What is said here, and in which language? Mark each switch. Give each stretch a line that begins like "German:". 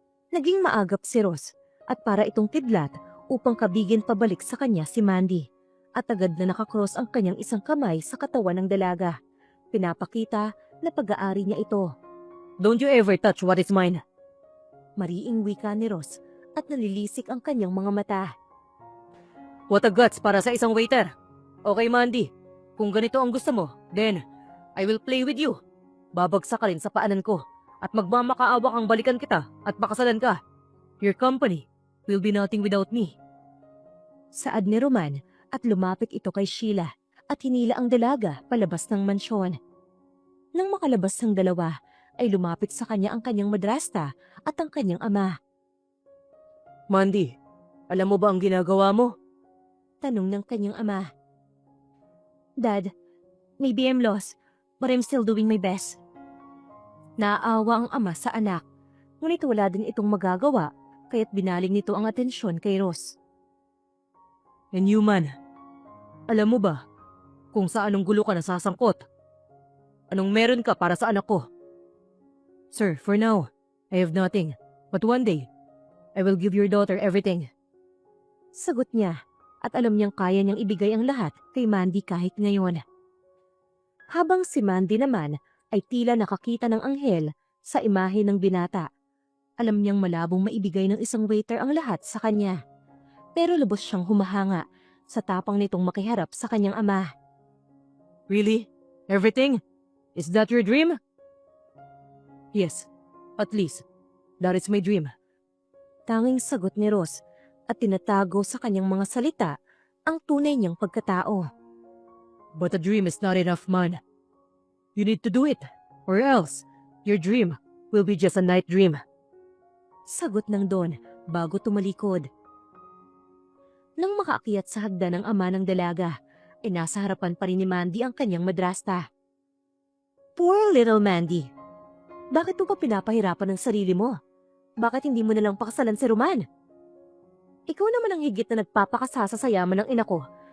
Filipino: Naging maagap si Ross at para itong kidlat upang kabigin pabalik sa kanya si Mandy at agad na nakakross ang kanyang isang kamay sa katawan ng dalaga. Pinapakita na pag-aari niya ito.
English: Don't you ever touch what is mine.
Filipino: Mariing wika ni Ross at nalilisik ang kanyang mga mata.
English: What a guts
Filipino: para sa isang
English: waiter. Okay, Mandy,
Filipino: kung ganito ang gusto mo,
English: then I will play with you.
Filipino: Babagsak ka rin sa paanan ko at magmamakaawa kang balikan kita at pakasalan ka.
English: Your company will be nothing without me.
Filipino: Saad ni Roman at lumapit ito kay Sheila at hinila ang dalaga palabas ng mansyon. Nang makalabas ng dalawa, ay lumapit sa kanya ang kanyang madrasta at ang kanyang ama. Mandy, alam mo ba ang ginagawa mo? Tanong ng kanyang ama.
English: Dad, maybe I'm lost, but I'm still doing my best.
Filipino: Naaawa ang ama sa anak, ngunit wala din itong magagawa, kaya't binaling nito ang atensyon kay Ross.
English: And you man,
Filipino: alam mo ba kung sa anong gulo ka nasasangkot? Anong meron ka para sa anak ko?
English: Sir, for now, I have nothing. But one day, I will give your daughter everything.
Filipino: Sagot niya at alam niyang kaya niyang ibigay ang lahat kay Mandy kahit ngayon. Habang si Mandy naman ay tila nakakita ng anghel sa imahe ng binata. Alam niyang malabong maibigay ng isang waiter ang lahat sa kanya. Pero lubos siyang humahanga sa tapang nitong makiharap sa kanyang ama.
English: Really? Everything? Is that your dream? Yes, at least, that is my dream.
Filipino: Tanging sagot ni Ross at tinatago sa kanyang mga salita ang tunay niyang pagkatao.
English: But a dream is not enough, man. You need to do it, or else your dream will be just a night dream.
Filipino: Sagot ng Don bago tumalikod. Nang makaakyat sa hagdan ng ama ng dalaga, ay nasa harapan pa rin ni Mandy ang kanyang madrasta.
English: Poor little
Filipino: Mandy. Bakit mo pa pinapahirapan ng sarili mo? Bakit hindi mo nalang pakasalan si Roman? Ikaw naman ang higit na nagpapakasasa sa yaman ng ina ko.